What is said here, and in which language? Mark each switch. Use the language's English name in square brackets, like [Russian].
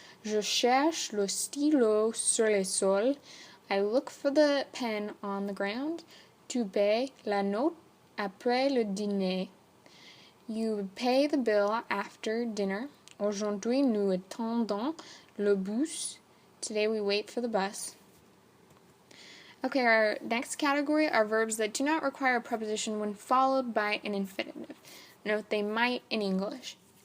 [French] Je cherche le stylo sur le sol. [English] I look for the pen on the ground. [French] Tu payes la note après le dîner. [English] You pay the bill after dinner. [French] Aujourd'hui, nous attendons le bus. [English] Today, we wait for the bus. Okay, our next category are verbs that do not require a preposition when followed by an infinitive. Note they might in English.